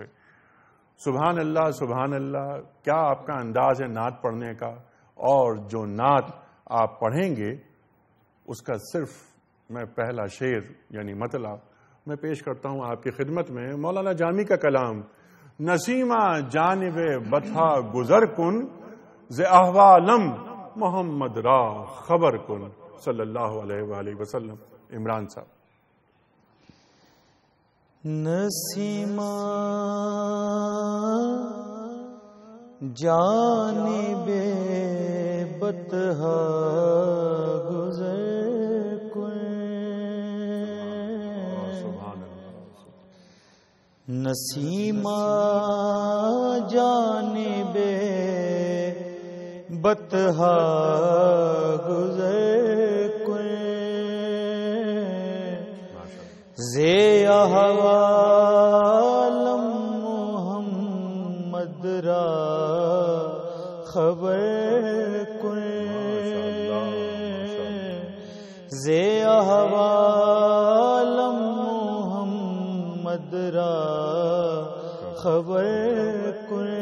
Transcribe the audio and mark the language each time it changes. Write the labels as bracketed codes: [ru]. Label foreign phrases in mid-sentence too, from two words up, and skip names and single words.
[ur] سبحان اللہ سبحان اللہ، کیا آپ کا انداز ہے نعت پڑھنے کا، اور جو نعت آپ پڑھیں گے اس کا صرف میں پہلا شعر یعنی مطلب میں پیش کرتا ہوں آپ کی خدمت میں۔ مولانا جامی کا کلام: [fa] نسیمہ جانب بطحا گزر کن، ز احوالم محمد را خبر کن، [ar] صلی اللہ علیہ وآلہ وسلم۔ [ur] عمران صاحب: [fa] نسیمہ جانب بطحا گزر نسیمہ جانب بطحا گزر کن، زی احوالم محمد را خبر کن، زی احوالم محمد را خبر کن،